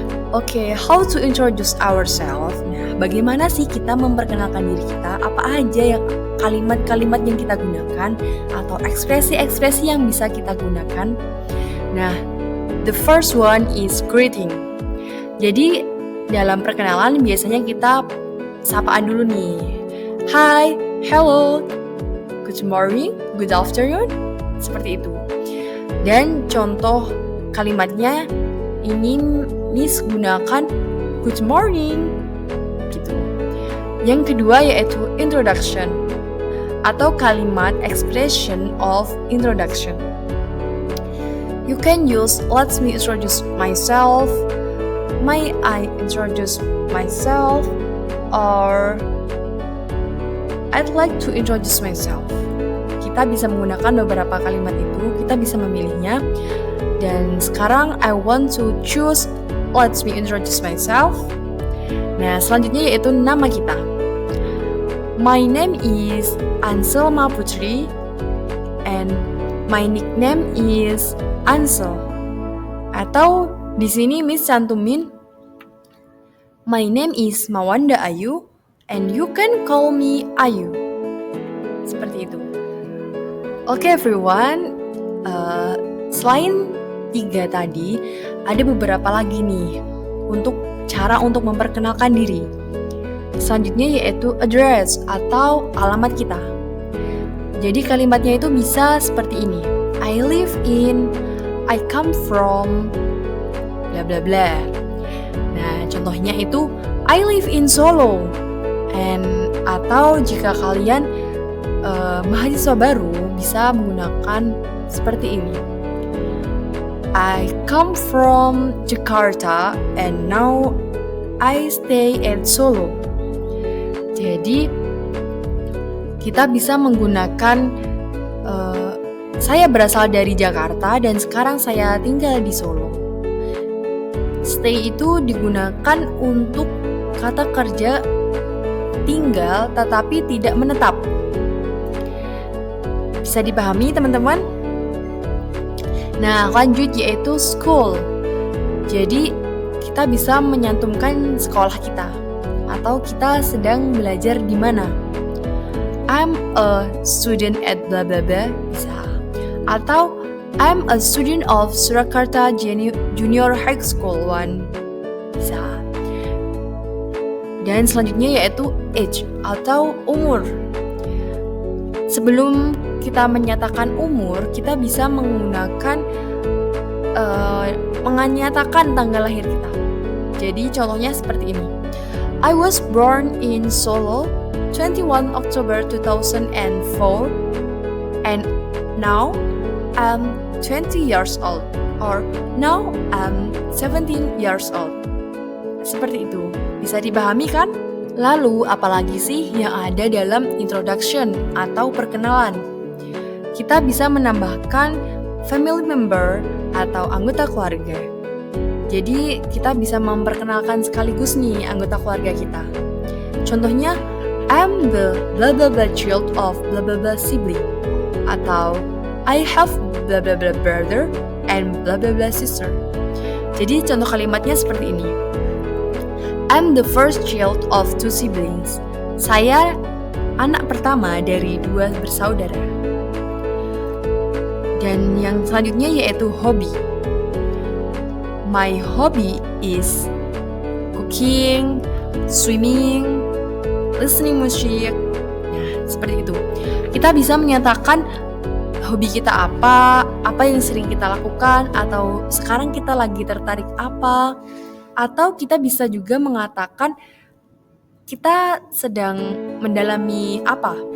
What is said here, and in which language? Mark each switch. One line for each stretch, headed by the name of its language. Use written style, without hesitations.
English: Oke, how to introduce ourselves.
Indonesian: Nah, bagaimana sih kita memperkenalkan diri kita? Apa aja yang kalimat-kalimat yang kita gunakan atau ekspresi-ekspresi yang bisa kita gunakan? Nah,
English: the first one is greeting.
Indonesian: Jadi, dalam perkenalan biasanya kita sapaan dulu nih.
English: Hi, hello, good morning, good afternoon,
Indonesian: seperti itu. Dan contoh kalimatnya ini Miss gunakan
English: good morning
Indonesian: gitu. Yang kedua yaitu introduction atau kalimat
English: expression of introduction. You can use let me introduce myself, may I introduce myself, or I'd like to introduce myself.
Indonesian: Kita bisa menggunakan beberapa kalimat itu, kita bisa memilihnya. Dan sekarang
English: I want to choose let me introduce myself.
Indonesian: Nah, selanjutnya yaitu nama kita.
English: My name is Anselma Putri and my nickname is Ansel.
Indonesian: Atau di sini Miss cantumin
English: my name is Mawanda Ayu and you can call me Ayu.
Indonesian: Seperti itu. Oke everyone, selain 3 tadi, ada beberapa lagi nih untuk cara untuk memperkenalkan diri. Selanjutnya yaitu address atau alamat kita. Jadi kalimatnya itu bisa seperti ini.
English: I live in, I come from, bla bla bla.
Indonesian: Nah, contohnya itu
English: I live in Solo.
Indonesian: Atau jika kalian mahasiswa baru bisa menggunakan seperti ini.
English: I come from Jakarta and now I stay at Solo.
Indonesian: Jadi kita bisa menggunakan saya berasal dari Jakarta dan sekarang saya tinggal di Solo. Stay itu digunakan untuk kata kerja tinggal tetapi tidak menetap. Bisa dipahami teman-teman? Nah, lanjut yaitu school. Jadi kita bisa menyantumkan sekolah kita atau kita sedang belajar di mana.
English: I'm a student at bla bla bla,
Indonesian: bisa. Atau
English: I'm a student of Surakarta Junior High School 1,
Indonesian: bisa. Dan selanjutnya yaitu age atau umur. Sebelum kita menyatakan umur, kita bisa menggunakan menyatakan tanggal lahir kita. Jadi contohnya seperti ini.
English: I was born in Solo 21 October 2004 and now I'm 20 years old or now I'm 17 years old.
Indonesian: Seperti itu. Bisa dipahami kan? Lalu apalagi sih yang ada dalam introduction atau perkenalan? Kita bisa menambahkan
English: family member
Indonesian: atau anggota keluarga. Jadi kita bisa memperkenalkan sekaligus nih anggota keluarga kita.
English: Contohnya, I'm the blah blah blah child of blah blah blah sibling. Atau I have blah blah blah brother and blah blah blah sister.
Indonesian: Jadi contoh kalimatnya seperti ini.
English: I'm the first child of 2 siblings.
Indonesian: Saya anak pertama dari 2 bersaudara. Dan yang selanjutnya yaitu hobi.
English: My hobby is cooking, swimming, listening music.
Indonesian: Nah, seperti itu. Kita bisa menyatakan hobi kita apa yang sering kita lakukan, atau sekarang kita lagi tertarik apa, atau kita bisa juga mengatakan kita sedang mendalami apa.